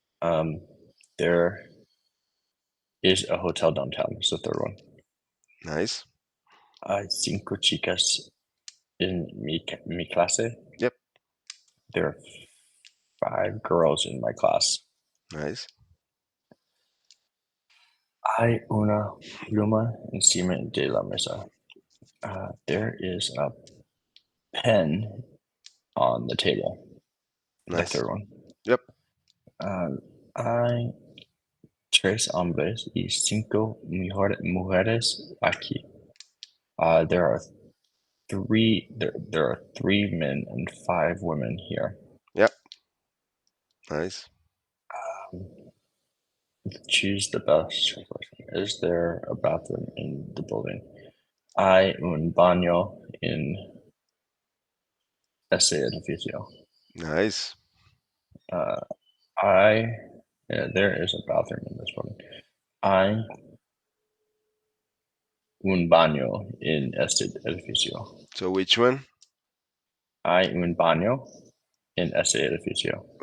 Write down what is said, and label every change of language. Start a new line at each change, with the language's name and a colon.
English: Um, there is a hotel downtown. It's the third one. Nice.
Spanish: Hay cinco chicas in mi clase.
English: Yep. There are 5 girls in my class. Nice.
Spanish: Hay una pluma encima de la mesa.
English: There is a pen on the table. The Nice. third one. Yep.
Spanish: Hay 3 hombres y 5 mujeres aquí.
English: There are there are 3 men and 5 women here. Yep. Nice. Um, choose the best question. Is there a bathroom in the building?
Spanish: Hay un baño en ese edificio.
English: Nice. Uh, I Yeah, there is a bathroom in this building.
Spanish: Hay un baño en este edificio.
English: So which one?
Spanish: Hay un baño en ese edificio.